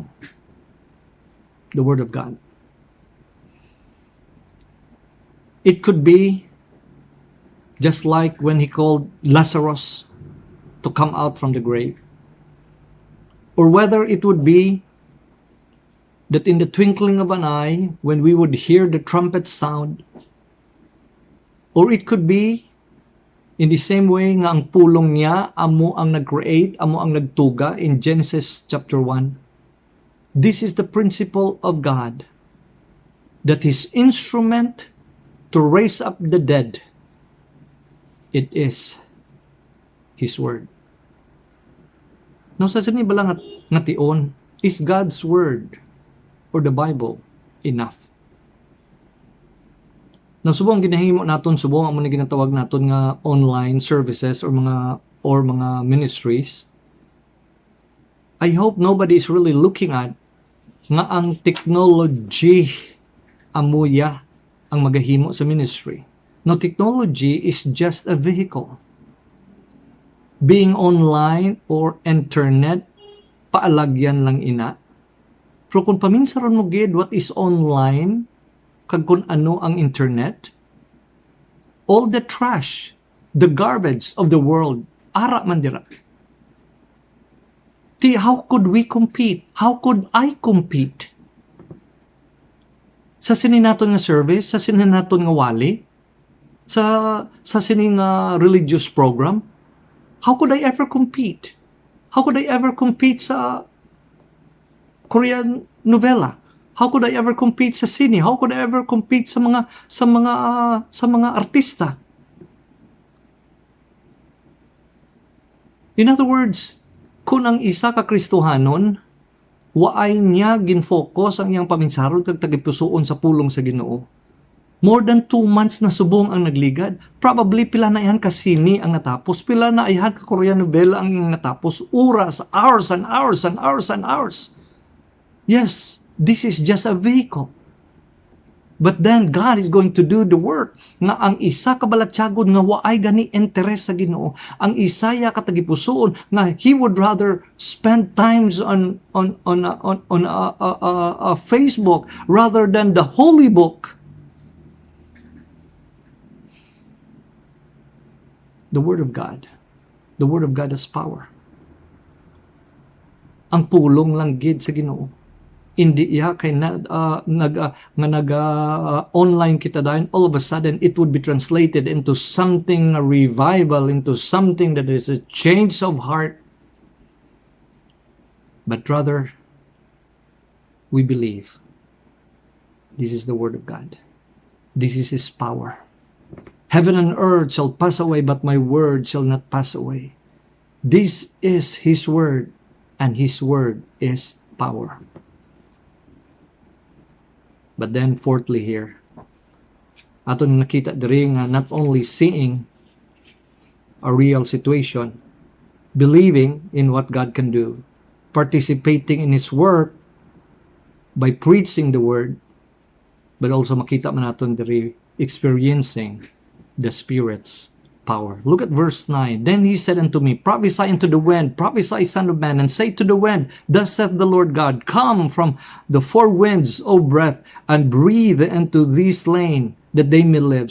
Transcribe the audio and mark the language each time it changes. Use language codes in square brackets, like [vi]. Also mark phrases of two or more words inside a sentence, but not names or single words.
[en] The Word of God. It could be just like when He called Lazarus to come out from the grave. Or whether it would be that in the twinkling of an eye, when we would hear the trumpet sound, or it could be in the same way [hil] nga ang pulong niya, amo ang nag-create, amo ang nagtuga [en] in Genesis chapter 1. This is the principle of God, that His instrument to raise up the dead, it is His Word. Now, [hil] sa sinibala nga tion, [en] is God's Word or the Bible enough? Now, [hil] subong ginahimo naton, subong ang muna ginatawag naton nga [en] online services [hil] or mga ministries. [en] I hope nobody is really looking at [hil] nga ang technology amuya ang magahimo sa ministry. [en] No, technology is just a vehicle. Being online or internet, [hil] paalagyan lang ina. Pero kung paminsaron mo gid [en] what is online, [hil] kag kung ano ang internet, [en] all the trash, the garbage of the world, [hil] ara man dira. [en] How could we compete? How could I compete? [hil] Sa sinin naton nga service, sa sinin naton nga wali, sa sinin nga religious program, [en] how could I ever compete? How could I ever compete sa Korean novela? How could I ever compete sa sine? How could I ever compete sa mga artista? In other words, [hil] kung ang isa ka Kristohanon, waay niya ginfocus ang iyang paminsaron kag tagipusoon sa pulong sa Ginoo. [en] More than 2 months [hil] na subong ang nagligad. Probably pila na ihan ka sini ang natapos, pila na ihan ka Korean novela ang natapos, oras, [en] hours and hours and hours and hours. Yes, this is just a vehicle. But then God is going to do the work. [hil] Nga ang isa kabalatsyagon nga waay gani interes sa Ginoo. Ang isaya katagipusoon nga [en] he would rather spend times on Facebook rather than the holy book. The Word of God. The Word of God has power. [hil] Ang pulong lang gid sa Ginoo. Hindi iya kay online kita dayon, [en] all of a sudden it would be translated into something, a revival, into something that is a change of heart. But rather, we believe this is the Word of God. This is His power. Heaven and earth shall pass away, but my word shall not pass away. This is His Word, and His Word is power. But then fourthly here, [hil] aton nakita diri nga [en] not only seeing a real situation, believing in what God can do, participating in His work by preaching the Word, but also [hil] makita man naton diri [en] experiencing the Spirit's power. Look at verse 9. Then He said unto me, prophesy unto the wind, prophesy, son of man, and say to the wind, thus saith the Lord God, come from the four winds, O breath, and breathe into these slain, that they may live.